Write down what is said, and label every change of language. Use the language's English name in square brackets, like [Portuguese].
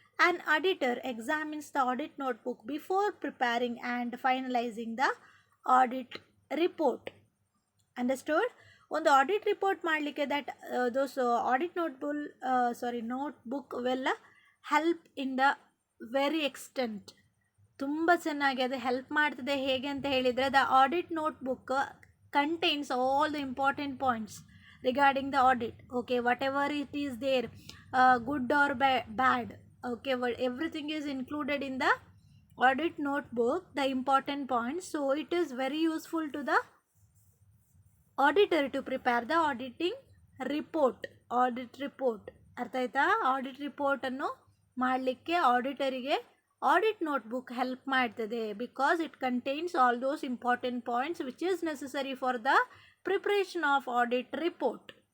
[English] An auditor examines the audit notebook before preparing and finalizing the audit report. Understood? [Kannada] ಒಂದು audit report ಮಾಡಲಿಕ್ಕೆ [English] That those audit notebook will help in the very extent. [Kannada] ತುಂಬ ಚೆನ್ನಾಗಿ ಅದು help ಮಾಡ್ತದೆ. ಹೇಗೆ ಅಂತ ಹೇಳಿದರೆ, [English] The audit notebook contains all the important points regarding the audit. Okay, whatever it is there, good or bad, okay, everything is included in the audit notebook, the important points. So it is very useful to the auditor to prepare the auditing report. Audit report [Kannada] ಅರ್ಥ ಆಯ್ತಾ? Audit ರಿಪೋರ್ಟನ್ನು ಮಾಡಲಿಕ್ಕೆ ಆಡಿಟರಿಗೆ audit notebook help ಮಾಡ್ತದೆ, [English] Because it contains all those important points which is necessary for the preparation of audit report.